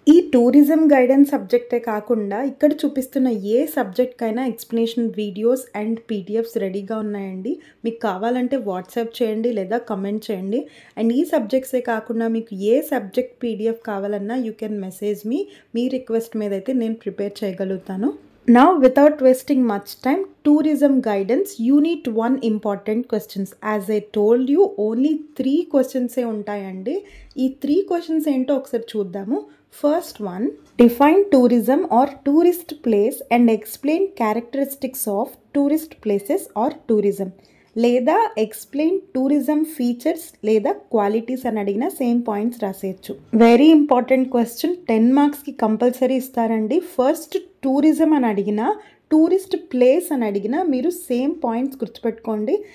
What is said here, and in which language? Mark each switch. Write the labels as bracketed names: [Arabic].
[Telugu] ఈ tourism guidance సబ్జెక్టే కాకుండా ఇక్కడ చూపిస్తున్న ఏ సబ్జెక్ట్కైనా ఎక్స్ప్లెనేషన్ వీడియోస్ అండ్ పీడిఎఫ్స్ రెడీగా ఉన్నాయండి. మీకు కావాలంటే వాట్సాప్ చేయండి లేదా కమెంట్ చేయండి. అండ్ ఈ సబ్జెక్ట్సే కాకుండా మీకు ఏ సబ్జెక్ట్ పీడిఎఫ్ కావాలన్నా [English] you can message me request [Telugu] మీద అయితే నేను ప్రిపేర్ చేయగలుగుతాను. [English] Now, without wasting much time, tourism guidance, unit 1 important questions. As I told you, only 3 questions ఉంటాయండి. [Telugu] ఈ 3 questions ఏంటో ఒకసారి చూద్దాము. [English] First one, define tourism or tourist place and explain characteristics of tourist places or tourism. లేదా explain tourism features లేదా qualities అని అడిగిన same points రాసేయచ్చు. Very important question, 10 మార్క్స్కి compulsory ఇస్తారండి. [Telugu] ఫస్ట్ టూరిజం అని అడిగినా, టూరిస్ట్ ప్లేస్ అని అడిగినా మీరు సేమ్ పాయింట్స్ గుర్తుపెట్టుకోండి.